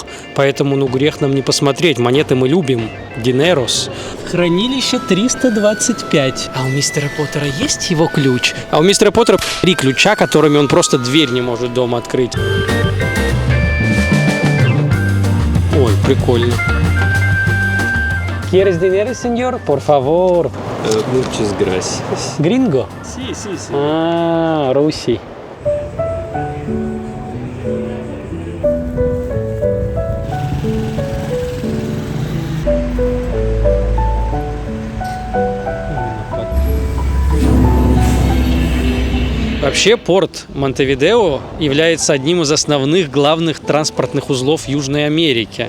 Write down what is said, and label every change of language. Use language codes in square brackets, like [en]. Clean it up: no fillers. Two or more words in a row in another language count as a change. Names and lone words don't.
[ru] Поэтому, грех нам не посмотреть. Монеты мы любим. Динерос. Хранилище 325. А у мистера Поттера есть его ключ? А у мистера Поттера 3 ключа, которыми он просто дверь не может дома открыть. Ой, прикольно. [es] ¿Quieres dinero, señor? Por favor. Muchas gracias. Gringo? Sí, sí, sí. [ru] Ah, Руси. Вообще, порт Монтевидео является одним из основных главных транспортных узлов Южной Америки.